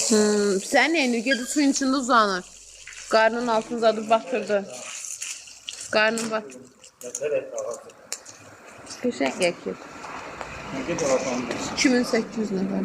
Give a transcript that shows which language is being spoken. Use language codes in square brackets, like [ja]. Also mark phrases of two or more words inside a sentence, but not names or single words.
[az] Sən neyini? Gedib suyun içində uzanır. Qarnın altını zadı batırdı. Qarnın batırdı. [tr] Evet, sağlık. [az] Qəşəng yəkir. [tr] Ne kadar atalım? [az] 2800 nəfər.